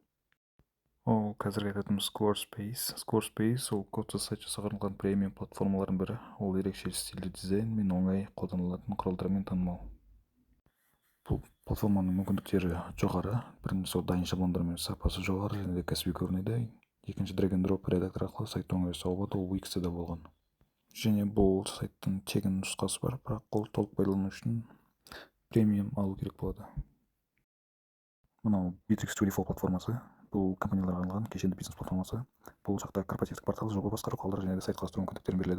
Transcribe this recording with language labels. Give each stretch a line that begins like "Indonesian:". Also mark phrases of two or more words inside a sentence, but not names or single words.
Kazakh: Ол қазіргі айтатынымыз Squarespace ол кодсыз сайт жасауға арналған премиум платформалардың бірі. Ол ерекше стильді дизайн мен оңай қолданылатын құралдармен танымал. Бұл платформаның мүмкіндіктері жоғары. Біріншісі дайын шаблондар мен сапасы жоғары және де кәсіби көрінеді. Екінші
English: drag and drop
Kazakh: редактор арқылы сайт оңай жасауға болады. Ол Wix-те де болған. Және бұл сайттың тегін нұсқасы бар, бірақ ол толық пайдалану үшін премиум алу керек болады. Мынау Bittrex24 платформасы. Бұл компанияларға арналған кешенді бизнес платформасы. Бұл жақта корпоративтік портал, жоба басқару құралдары және де сайт құрастыру мүмкіндіктерін беріледі.